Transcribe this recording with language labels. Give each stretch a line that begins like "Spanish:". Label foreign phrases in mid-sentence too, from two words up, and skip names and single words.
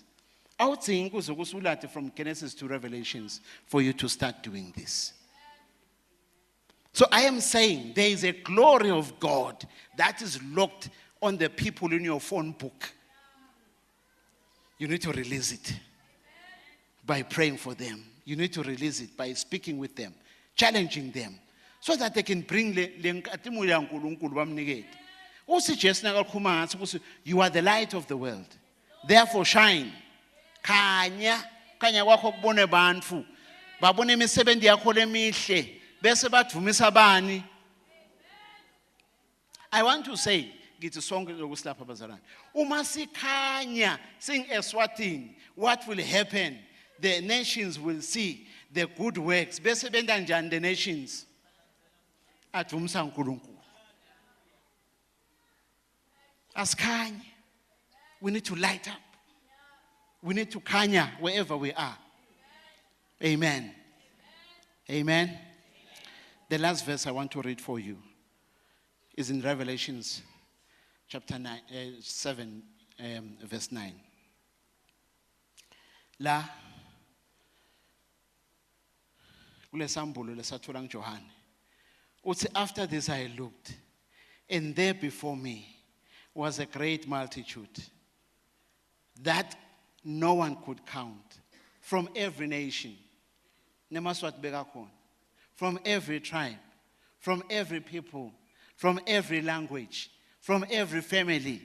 Swati: Awuthingi kuze kusulathe
English: from Genesis to Revelations for you to start doing this. So I am saying there is a glory of God that is locked on the people in your phone book. You need to release it by praying for them. You need to release it by speaking with them, challenging them, so that they can bring
Swati: lenkatimo ya uNkulunkulu bamnikete. Uthi Jesu nakakhuluma ngathi ukuthi
English: you are the light of the world. Therefore shine.
Swati: Khanya kwakho kubone bantu. Babone imisebenzi yakho lemihle bese badumisa bani.
English: I want to say
Swati: ngithi sonke lokusilapha bazalwane. Uma sikhanya sing eSwatini,
English: what will happen? The nations will see the good works.
Swati: Bese benda njani
English: the nations?
Swati: Adumisa uNkulunkulu. Asikhanye.
English: We need to light up. We need to kanya wherever we are. Amen. Amen. The last verse I want to read for you is in Revelations chapter 7, verse 9.
Swati: La kulesambulo lesathola nguJohane.
English: Uthi after this I looked, and there before me was a great multitude that no one could count, from every nation, from every tribe, from every people, from every language, from every family.